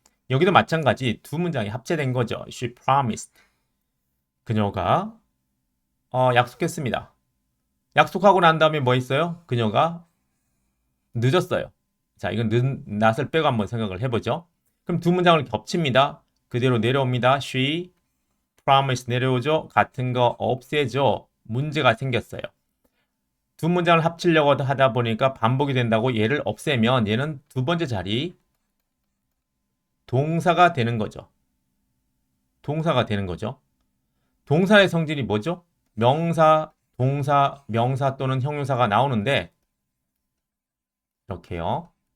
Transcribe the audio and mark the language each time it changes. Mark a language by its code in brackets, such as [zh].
[ko] 여기도 마찬가지 두 문장이 합체된 거죠. [en] She promised. [ko] 그녀가 약속했습니다. 약속하고 난 다음에 뭐 있어요? 그녀가 늦었어요. 자, 이건 낫을 빼고 한번 생각을 해보죠. 그럼 두 문장을 겹칩니다. 그대로 내려옵니다. [en] She promised [ko] 내려오죠. 같은 거 없애죠. 문제가 생겼어요. 두 문장을 합치려고 하다 보니까 반복이 된다고 얘를 없애면 얘는 두 번째 자리 동사가 되는 거죠. 동사가 되는 거죠. 동사의 성질이 뭐죠? 명사, 동사, 명사 또는 형용사가 나오는데 이렇게요.